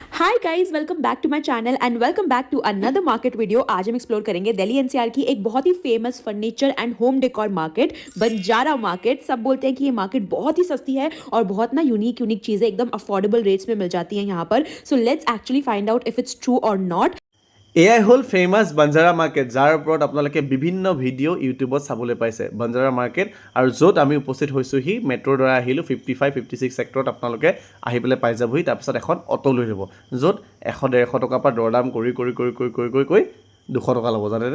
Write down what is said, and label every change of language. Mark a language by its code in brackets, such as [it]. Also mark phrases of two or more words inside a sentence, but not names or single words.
[en] Hi guys, welcome back to my channel and welcome back to another market video. [hi] आज हम एक्सप्लोर करेंगे दिल्ली एनसीआर की एक बहुत ही फेमस [en] furniture and home decor market, [hi] बंजारा मार्केट। सब बोलते हैं कि ये मार्केट बहुत ही सस्ती है और बहुत ना यूनिक चीजें एकदम [en] affordable rates [hi] में मिल जाती हैं यहाँ पर। [en] So let's actually find out if it's true or not. [as] এয়াই হ'ল ফেমাছ বাঞ্জাৰা মাৰ্কেট, যাৰ ওপৰত আপোনালোকে বিভিন্ন ভিডিঅ' ইউটিউবত চাবলৈ পাইছে। বাঞ্জাৰা মাৰ্কেট আৰু য'ত আমি উপস্থিত হৈছোঁহি, মেট্ৰ'ৰ দ্বাৰা আহিলোঁ 55-56 ছেক্টৰত আপোনালোকে আহি পেলাই পাই যাবহি। তাৰপিছত এখন অ'টো লৈ ল'ব, য'ত 100-150 টকাৰ পৰা দৰ দাম কৰি 200 টকা ল'ব, জানেনে?